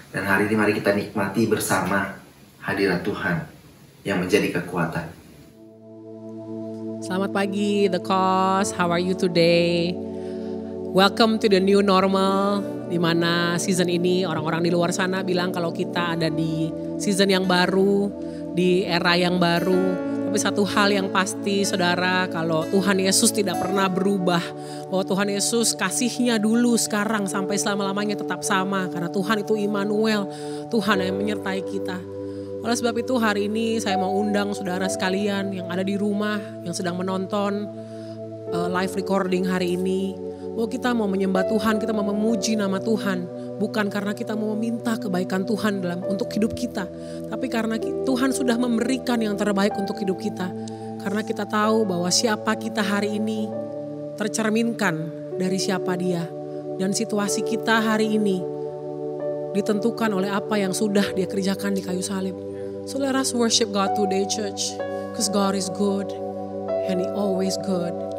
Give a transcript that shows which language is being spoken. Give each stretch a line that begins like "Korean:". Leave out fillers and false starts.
Indonesian: Dan hari ini mari kita nikmati bersama hadirat Tuhan yang menjadi kekuatan. Selamat pagi
English: The Cause, how are you today? Welcome to the new normal,
Indonesian: di mana season ini orang-orang di luar sana bilang kalau kita ada di season yang baru, di era yang baru. Tapi satu hal yang pasti, saudara, kalau Tuhan Yesus tidak pernah berubah, bahwa Tuhan Yesus kasihnya dulu, sekarang, sampai selama-lamanya tetap sama. Karena Tuhan itu Immanuel, Tuhan yang menyertai kita. Oleh sebab itu hari ini saya mau undang saudara sekalian yang ada di rumah, yang sedang menonton live recording hari ini, bahwa kita mau menyembah Tuhan, kita mau memuji nama Tuhan. Bukan karena kita mau meminta kebaikan Tuhan untuk hidup kita, tapi karena Tuhan sudah memberikan yang terbaik untuk hidup kita. Karena kita tahu bahwa siapa kita hari ini tercerminkan dari siapa Dia. Dan situasi kita hari ini ditentukan oleh apa yang sudah Dia kerjakan di kayu salib.
English: So let us worship God today, church. Because God is good and He always good.